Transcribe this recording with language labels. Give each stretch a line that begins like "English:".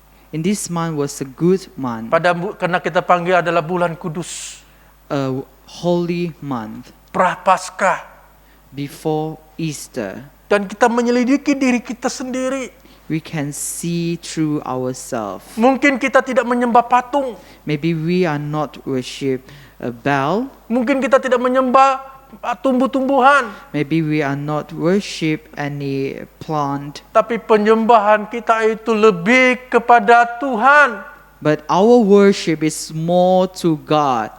English: In this month was a good month,
Malay: Karena kita panggil adalah bulan kudus.
English: a holy month
Malay: Prapaskah.
English: before Easter.
Malay: Dan kita menyelidiki diri kita sendiri.
English: We can see through ourselves.
Malay: Mungkin kita tidak menyembah patung.
English: Maybe we are not worship a Baal.
Malay: Mungkin kita tidak menyembah tumbuh-tumbuhan.
English: Maybe we are not worship any plant.
Malay: Tapi penyembahan kita itu lebih kepada Tuhan.
English: But our worship is more to God.